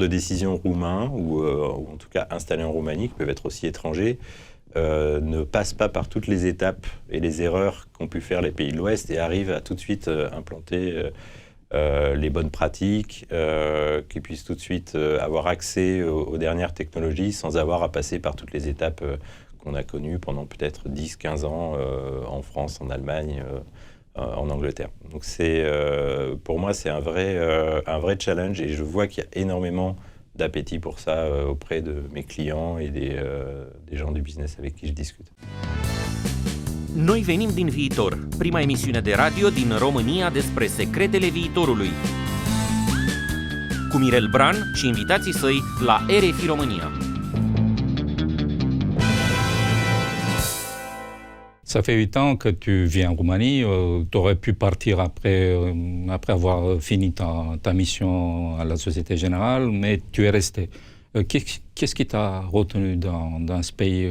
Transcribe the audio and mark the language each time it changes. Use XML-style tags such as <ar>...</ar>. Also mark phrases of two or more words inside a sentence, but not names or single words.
<fr>décision roumains, ou en tout cas installés en Roumanie, qui peuvent être aussi étrangers, ne passent pas par toutes les étapes et les erreurs qu'ont pu faire les pays de l'Ouest, et arrivent à tout de suite implanter les bonnes pratiques, qu'ils puissent tout de suite avoir accès aux dernières technologies sans avoir à passer par toutes les étapes qu'on a connues pendant peut-être 10-15 ans en France, en Allemagne, en Angleterre. Donc pour moi, c'est un vrai challenge, et je vois qu'il y a énormément d'appétit pour ça auprès de mes clients et des gens du business avec qui je discute.</fr> <ro>Noi venim din viitor, prima emisiune de radio din România despre secretele viitorului. Cu Mirel Bran și invitații săi la RFI România.</ro> <fr>Ça fait 8 ans que tu vis en Roumanie. Tu aurais pu partir après avoir fini ta mission à la Société Générale, mais tu es resté. Qu'est-ce qui t'a retenu dans ce pays?</fr>